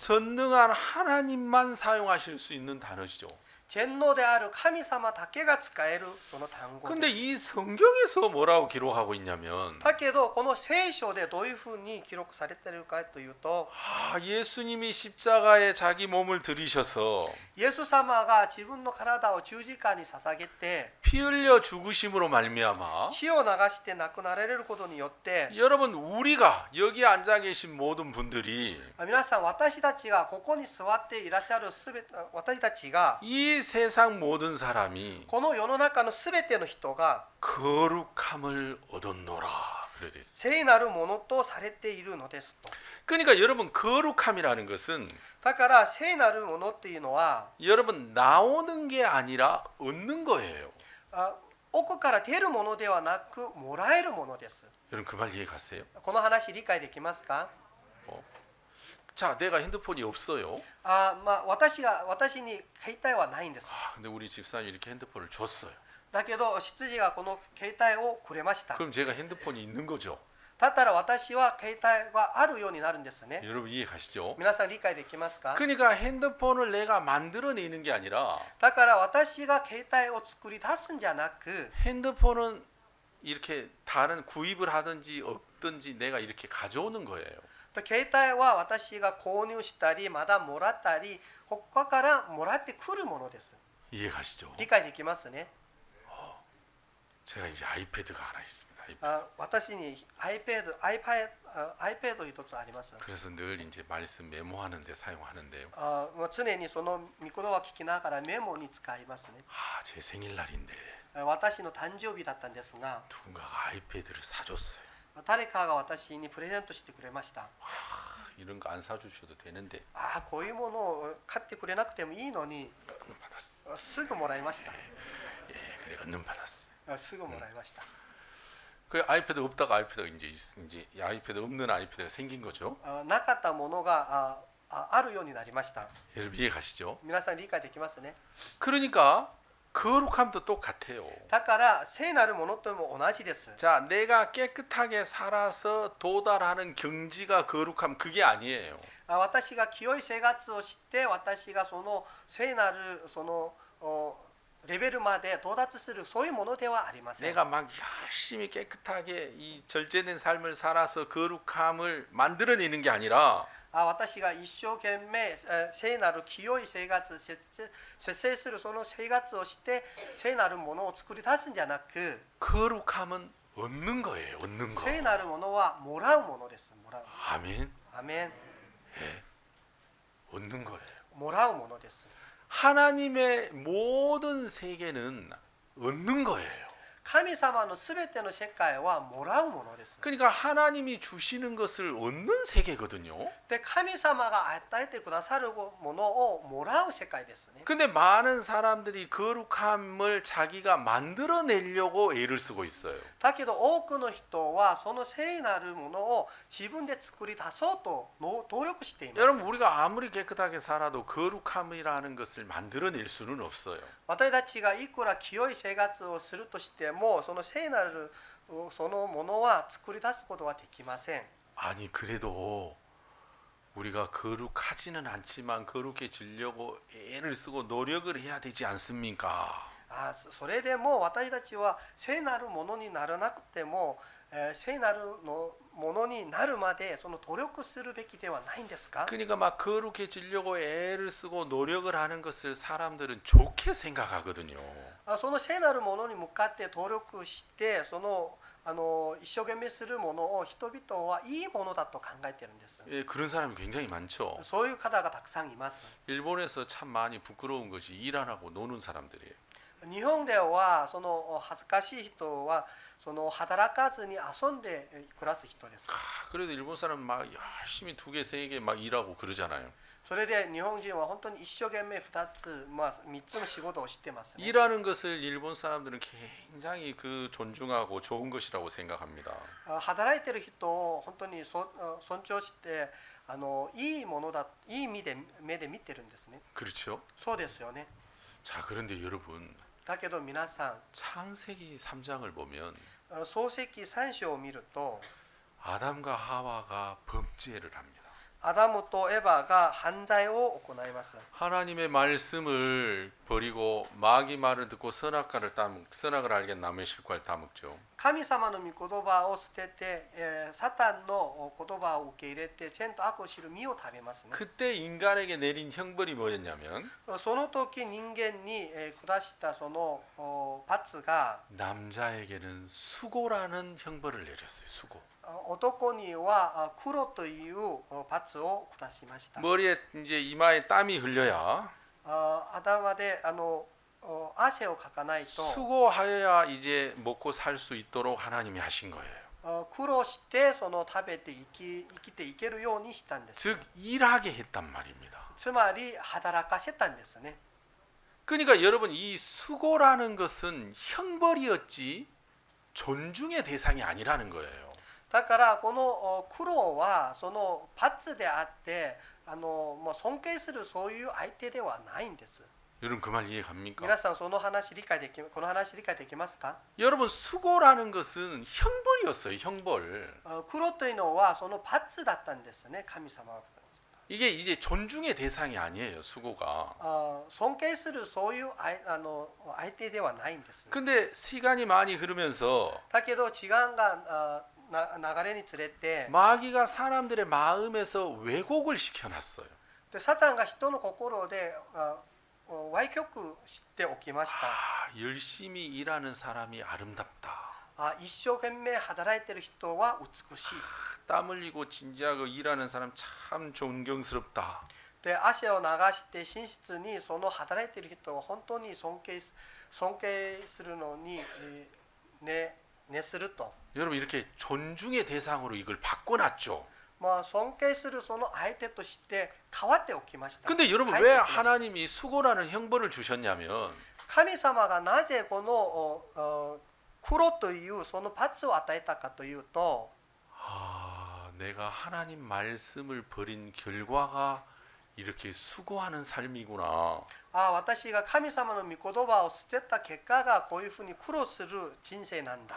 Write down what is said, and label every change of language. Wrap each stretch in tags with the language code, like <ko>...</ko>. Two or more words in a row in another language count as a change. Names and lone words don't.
<ko>전능한 하나님만 사용하실 수 있는 단어시죠.</ko> <ja>全能である神様だけが使えるその単語</ja> <ko>근데</ko> <ja>です。</ja> <ko>이 성경에서 뭐라고 기록하고 있냐면</ko> <ja>だけどこの聖書でどういうふうに記録されているかというと</ja> <ko>예수님이 십자가에 자기 몸을 들이셔서</ko> <ja>イエス様が自分の体を十字架に捧げて</ja> <ko>피 흘려 죽으심으로 말미암아</ko> <ja>血を流して亡くなられることによって</ja> <ko>여러분 우리가 여기 앉아 계신 모든 분들이</ko> <ja>皆さん私たちがここに座っていらっしゃるすべて私たちが</ja> <ko>이 세상 모든 사람이</ko> <ja>この世の中のすべての人が</ja> <ko>거룩함을 얻었노라 그래 돼 있어요.</ko> <ja>聖なるものとされているのですと。</ja> <ko>그러니까 여러분 거룩함이라는 것은</ko> <ja>だから聖なるものっていうのは</ja> <ko>여러분 나오는 게 아니라 얻는 거예요.</ko> <ja>奥から出るものではなくもらえるものです。</ja> <ko>여러분 그 말 이해 가세요?</ko> <ja>この話理解できますか？</ja> <ko>자, 내가 핸드폰이 없어요.</ko> <ja>私に携帯はないんです。</ja> <ko>근데 우리 집사님이 이렇게 핸드폰을 줬어요.</ko> <ja>だけど執事がこの携帯をくれました。</ja> <ko>그럼 제가 핸드폰이 있는 거죠.</ko> <ja>だったら私は携帯があるようになるんですね。</ja> <ko>여러분 이해 가시죠?</ko> <ja>皆さん理解できますか？</ja> <ko>그러니까 핸드폰을 내가 만들어내는 게 아니라</ko> <ja>だから私が携帯を作り出すんじゃなく</ja> <ko>핸드폰은 이렇게 다른 구입을 하든지 얻든지 내가 이렇게 가져오는 거예요.</ko> <ja>携帯は私が購入したりまだもらったり他からもらってくるものです。</ja> <ko>이해 가시죠?</ko> <ja>理解できますね。</ja> <ko>제가 이제 아이패드가 하나 있습니다.</ko> <ja>私に iPad 一つあります。</ja> <ko>그래서 늘 이제 말씀 메모하는데 사용하는데요.</ko> <ja>もう常にその御言葉を聞きながらメモに使いますね。</ja> <ko>제 생일날인데</ko> <ja>私の誕生日だったんですが</ja> <ko>누군가가 아이패드를 사줬어요.</ko> <ja>誰かが私にプレゼントしてくれました。</ja> <ko>이런 거 안 사주셔도 되는데</ko> <ja>こういうものを買ってくれなくてもいいのに</ja> <ko>받았어요.</ko> <ja>すぐもらいました。</ja> <ko>그래 은는 받았어요.</ko> <ja>すぐもらいました。</ja> <ko>그 아이패드 없다가 아이패드가 이제 아이패드 없는 아이패드가 생긴 거죠.</ko> <ja>なかったものがあるようになりました。</ja> <ko>여러분 이해 가시죠?</ko> <ja>皆さん理解できますね。</ja> <ko>그러니까 거룩함도 똑같아요.</ko> <ja>だから聖なるものとも同じです。</ja> <ko>자, 내가 깨끗하게 살아서 도달하는 경지가 거룩함 그게 아니에요.</ko> <ja>私が清い生活をして私がその聖なるそのレベルまで到達するそういうものではありません。</ja> <ko>내가 막 열심히 깨끗하게 이 절제된 삶을 살아서 거룩함을 만들어내는 게 아니라</ko> <ja>私が一生懸命聖なる清い生活、節制するその生活をして聖なるものを作り出すんじゃなく、</ja> <ko>거룩함은 얻는 거예요. 얻는 거.</ko> <ja>聖なるものはもらうものです。もらう。</ja> <ko>아멘.</ko> <ja>アメン。</ja> <ko>예. 얻는 거예요.</ko> <ja>もらうものです。</ja> <ko>하나님의 모든 세계는 얻는 거예요.</ko> <ja>神様のすべての世界はもらうものです。</ja> <ko>그러니까 하나님이 주시는 것을 얻는 세계거든요.</ko> <ja>で、神様が与えてくださるものをもらう世界ですね。</ja> <ko>근데 많은 사람들이 거룩함을 자기가 만들어내려고 애를 쓰고 있어요.</ko> <ja>だけど多くの人はその聖なるものを自分で作り出そうと努力しています。</ja> <ko>여러분 우리가 아무리 깨끗하게 살아도 거룩함이라는 것을 만들어낼 수는 없어요.</ko> <ja>私たちがいくら清い生活をするとしても、その聖なるそのものは作り出すことはできません。</ja> <ko>아니 그래도 우리가 거룩하지는 않지만 거룩해지려고 애를 쓰고 노력을 해야 되지 않습니까?</ko> <ja>それでも私たちは聖なるものにならなくても、聖なるのものになるまでその努力するべきではないんですか？</ja> <ko>그러니까 막 거룩해지려고 애를 쓰고 노력을 하는 것을 사람들은 좋게 생각하거든요.</ko> <ja>その聖なるものに向かって努力してその一生懸命するものを人々はいいものだと考えているんです。</ja> <ko>예, 그런 사람이 굉장히 많죠.</ko> <ja>そういう方がたくさんいます。</ja> <ko>일본에서 참 많이 부끄러운 것이 일 안 하고 노는 사람들이에요.</ko> <ja>日本ではその恥ずかしい人はその働かずに遊んで暮らす人です。</ja> <ko>그래도 일본 사람은 막 열심히 2개, 3개 막 일하고 그러잖아요.</ko> <ja>それで日本人は本当に一生懸命2つ、3つの仕事をしてますね。</ja> <ko>일하는 것을 일본 사람들은 굉장히 그 존중하고 좋은 것이라고 생각합니다.</ko> <ja>働いてる人を本当に尊重していいものだ、いい目で見てるんですね。</ja> <ko>그렇죠?</ko> <ja>そうですよね。</ja> <ko>자, 그런데 여러분</ko> <ja>だけど皆さ</ja> <ko>창세기 3장을 보면</ko> <ja>ん、創世記3章を見ると</ja> <ko>아담과 하와가 범죄를 합니다.</ko> <ja>アダムとエバが犯罪を行います。</ja> <ko>하나님의 말씀을 버리고 마귀 말을 듣고 선악을 알게 남의 실과를 따먹죠.</ko> <ja>神様の御言葉を捨てて、サタンの言葉を受け入れて善と悪を知る実を食べますね。</ja> <ko>그때 인간에게 내린 형벌이 뭐였냐면</ko> <ja>その時人間に下したその罰が</ja> <ko>남자에게는 수고라는 형벌을 내렸어요. 수고.</ko> <ja>男には黒という罰を下しました。</ja> <ko>머리에 이제 이마에 땀이 흘려야</ko> <ja>頭で汗をかかないと</ja> <ko>수고하여야 이제 먹고 살 수 있도록 하나님이 하신 거예요.</ko> <ja>苦労してその食べて生きていけるようにしたんです。</ja> <ko>즉 일하게 했단 말입니다.</ko> <ja>つまり働かせたんですね。</ja> <ko>그러니까 여러분 이 수고라는 것은 형벌이었지 존중의 대상이 아니라는 거예요.</ko> <ja>だからこの苦労はその罰であって尊敬するそういう相手ではないんです。</ja> <ko>여러분 그 말 이해 갑니까?</ko> <ja>皆さんこの話理解できますか？</ja> <ko>여러분 수고라는 것은 형벌이었어요. 형벌.</ko> <ja>苦労というのはその罰だったんですね。神様は</ja> <ko>이게 이제 존중의 대상이 아니에요. 수고가.</ko> <ja>尊敬するそういう相手ではないんです。</ja> <ko>근데 시간이 많이 흐르면서</ko> <ja>だけど時間が流れにつれて</ja> <ko>마귀가 사람들의 마음에서 왜곡을 시켜놨어요.</ko> <ja>でサタンが人の心で歪曲しておきました。</ja> <ko>열심히 일하는 사람이 아름답다.</ko> <ja>一生懸命働いてる人は美しい。</ja> <ko>땀 흘리고 진지하고 일하는 사람 참 존경스럽다.</ko> <ja>で汗を流して真実にその働いてる人を本当に尊敬するのに熱すると。</ja> <ko>여러분 이렇게 존중의 대상으로 이걸 바꿔놨죠.</ko> <ja>尊敬するその相手として変わっておきました。</ja> <ko>근데 여러분 왜 하나님이 수고라는 형벌을 주셨냐면</ko> <ja>神様がなぜこの苦労というその罰を与えたかというと</ja> <ko>내가 하나님 말씀을 버린 결과가 이렇게 수고하는 삶이구나.</ko> <ja>私が神様の御言葉を捨てた結果がこういうふうに苦労する人生なんだ。</ja>